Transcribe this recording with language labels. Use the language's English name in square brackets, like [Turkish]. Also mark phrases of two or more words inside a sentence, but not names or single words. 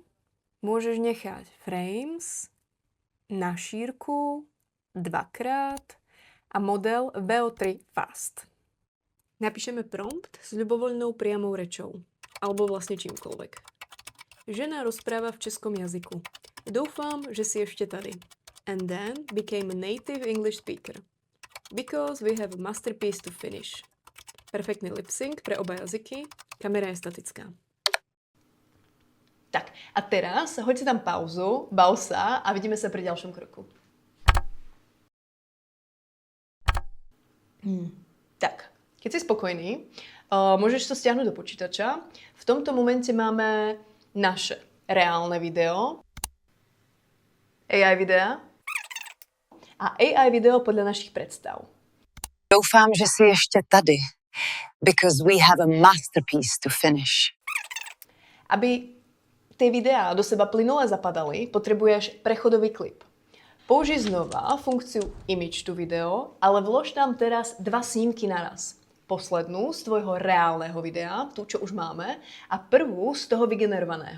[Slovak] Môžeš nechať frames na šírku dvakrát a model VO3 Fast. Napíšeme prompt s ľubovoľnou priamou rečou, alebo vlastne čímkoľvek. Žena rozpráva v českom jazyku. [Czech] Doufám, že si ešte tady. [English] And then became a native English speaker. Because we have a masterpiece to finish. [Slovak] Perfektný [English] lip sync [Slovak] pre oba jazyky. Kamera je statická. Tak, a teraz hoď si tam pauzu, bav sa a vidíme sa pri ďalšom kroku. Tak, keď si spokojný, môžeš to stiahnuť do počítača. V tomto momente máme naše reálne video, AI videa a AI video podľa našich predstav. [Czech] Doufám, že si ještě tady, [English] because we have a masterpiece to finish. [Slovak] Aby tie videá do seba plynule zapadali, potrebuješ prechodový klip. Použij znova funkciu Image to video, ale vlož tam teraz 2 snímky naraz. Poslednú z tvojho reálneho videa, tú, čo už máme, a prvú z toho vygenerovaného.